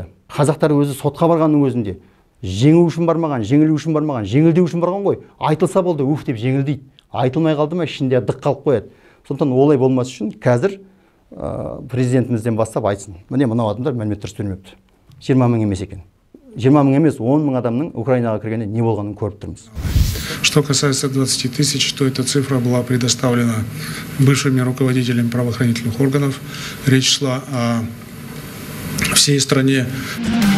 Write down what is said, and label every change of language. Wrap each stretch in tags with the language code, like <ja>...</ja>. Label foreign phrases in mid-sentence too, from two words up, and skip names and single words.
<kk>Қазақтар өзі сотқа барғанның өзінде жеңу үшін бармаған, жеңілу үшін бармаған, жеңілдеу үшін барған ғой. Айтылса болды, уф деп жеңілдейді. Айтылмай қалды ма, ішінде дық қалып қояды. Сондықтан олай болмас үшін қазір президентімізден бастап айтсын. Міне мынау адамдар мәлімет дұрыс бермепті. 20 мың емес екен. 20 мың емес, 10 мың адамның Украинаға кіргенде не болғанын көріп тұрмыз.</kk> <ru>Что касается 20 тысяч, то эта цифра была предоставлена бывшими руководителями правоохранительных органов. Речь шла о всей стране.</ru>